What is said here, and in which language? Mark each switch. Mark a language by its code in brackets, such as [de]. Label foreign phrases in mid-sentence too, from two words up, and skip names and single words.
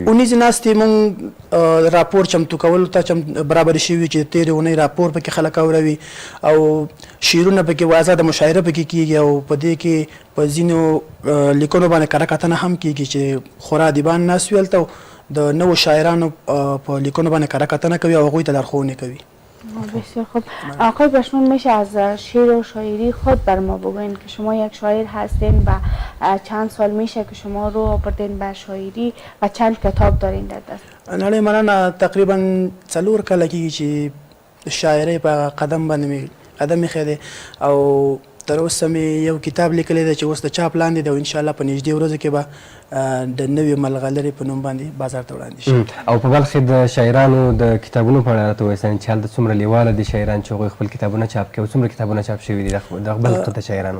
[ps] اونیزې ناستې موږ راپور چمتو کولو ته برابرې شوي چې تېرې اونۍ راپور پکې خلک اوروي او شعرونه پکې واضح د مشاعره پکې کېږي او په دې کې په ځینو لیکنو باندې کره کتنه هم کېږي چې خورا ادیبان ناست وي هلته د نوو شاعرانو په لیکنو باندې کره کتنه کوي او هغوی ته لارښوونې کوي. [fa] بسیار خوب. آقای پشتون میشه از شعر و شاعری خود بر ما بگوین که شما یک شاعر هستین و چند سال میشه که شما رو آوردین به شاعری و چند کتاب دارین در دست؟ [ps] نړۍ مننه، تقریبا 4 کاله کېږي چې شاعرۍ په قدم باندې مې قدم ایښی دی او تر اوسه مې یو کتاب لیکلی دی چې اوس د چاپ لاندې دی او انشاءالله په نږدې ورځو کې به د نوې ملغلرې په نوم باندې بازار ته وړاندې شي. او په بلخ کې د شاعرانو د کتابونو په اړه راته ووایاست چې هلته څومره لیواله دي شاعران چې هغوی خپل کتابونه چاپ کوي او څومره کتابونه چاپ شوي دي د بلخ د شاعرانو؟